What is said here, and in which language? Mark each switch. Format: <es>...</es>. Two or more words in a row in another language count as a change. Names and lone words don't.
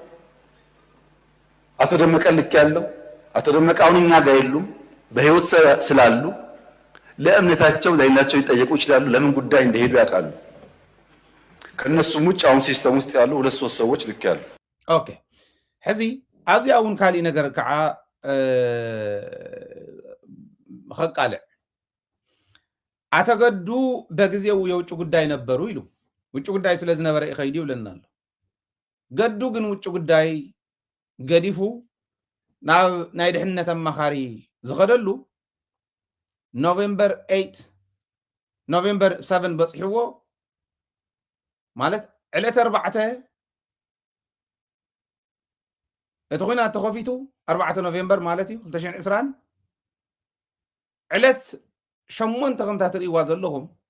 <am>አቶ ደመቀ ልክ ያለው አቶ ደመቀ አሁን እኛ ጋር የሉም፣ በህይወት ስላሉ ለእምነታቸው ለሌላቸው ይጠየቁ ይችላሉ። ለምን ጉዳይ እንደሄዱ ያውቃሉ። ከነሱም ውጭ አሁን ሲስተም ውስጥ ያሉ 2-3 ሰዎች ልክ ያሉ።</am> <ti>ኦኬ ሕዚ ኣብዚ እውን ካልእ ነገር ከዓ ኸቃልዕ</ti> <am>አቶ ገዱ በጊዜው የውጭ ጉዳይ ነበሩ</am> <ti>ኢሉ</ti> <am>ውጭ ጉዳይ</am> <ti>ስለዝነበረ ይኸይድ ይብለና ኣሎ። ገዱ ግን</ti> <am>ውጭ ጉዳይ</am> <ti>ገዲፉ ናብ ናይ ድሕነት አማኻሪ ዝኸደሉ ኖቬምበር 7 በፅሕዎ ማለት ዕለት 4 እቲ ኩናት ተኸፊቱ 4 ኖቬምበር ማለት እዩ 2020 ዕለት 8 ከምታ ትርእይዋ ዘለኹም</ti>